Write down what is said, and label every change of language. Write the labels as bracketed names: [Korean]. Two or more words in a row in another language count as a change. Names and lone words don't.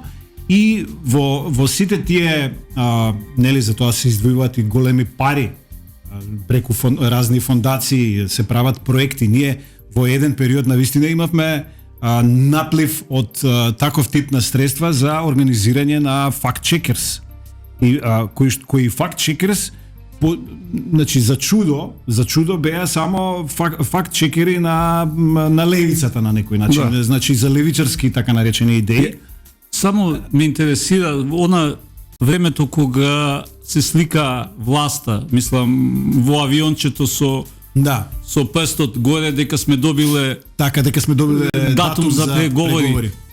[Macedonian] И во сите тие нели за тоа се издвојуваат и големи пари преку разни фондации, се прават проекти. Ние во еден период на вистина имавме наплив од таков тип на средства за организирање на [English] fact checkers. [Macedonian] И кои [English] fact checkers [Macedonian] значи за чудо беа само факт чекери на левицата на некој начин, да. Значи за левичарски така наречени идеи. Само ме интересира она времето кога се слика власта, мислам во авиончето со прстот горе дека сме добиле датум за преговори.